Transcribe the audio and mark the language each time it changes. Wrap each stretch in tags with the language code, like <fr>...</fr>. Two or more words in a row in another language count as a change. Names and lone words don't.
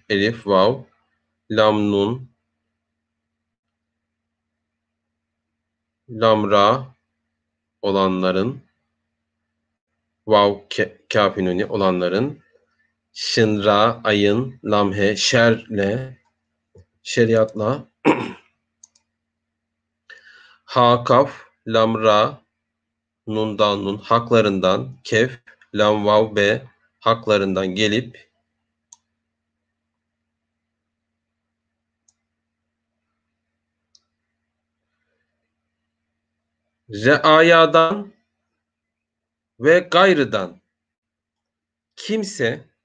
<tr>Elif, vav, lam, nun, lam, ra olanların, vav, kâf, nuni olanların, şın, ra, ayın, lam, he, şerle, şeriatla, ha, kaf, lam, ra, nun, dal, nun haklarından, kef, lam, vav, be haklarından gelip, reayadan ve gayrıdan kimse</tr>